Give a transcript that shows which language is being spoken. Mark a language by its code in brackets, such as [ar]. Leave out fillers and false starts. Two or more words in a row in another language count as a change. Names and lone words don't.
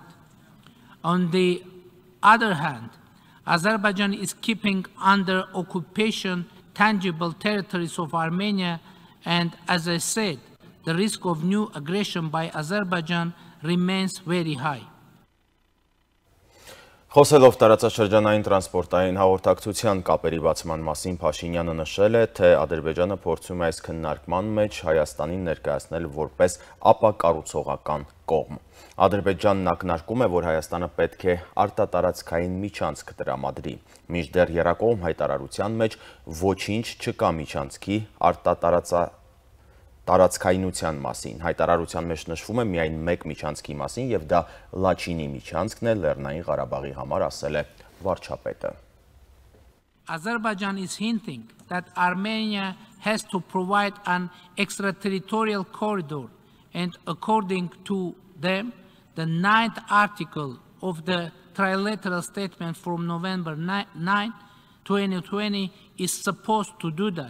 [en] On the other hand, Azerbaijan is keeping under occupation tangible territories of Armenia, and as I said, the risk of new aggression by Azerbaijan remains very high. [hy] Խոսելով տարածաշրջանային տրանսպորտային հաղորդակցության կապերի բացման մասին, Փաշինյանը նշել է, թե Ադրբեջանը փորձում է այս քննարկման մեջ Հայաստանին ներկայացնել որպես ապակառուցողական կողմ։ Ադրբեջանն ակնարկում է, որ Հայաստանը պետք է արտատարածքային միջանցք տրամադրի, մինչդեռ եռակողմ հայտարարության մեջ ոչինչ չկա միջանցքի տարածքայնության մասին։ Հայտարարության մեջ նշվում է միայն մեկ միջանցքի մասին և դա Լաչինի միջանցքն է Լեռնային Ղարաբաղի համար, ասել է վարչապետը։ [en] Azerbaijan is hinting that Armenia has to provide an extraterritorial corridor, and according to them, the 9th article of the trilateral statement from November 9, 2020 is supposed to do that.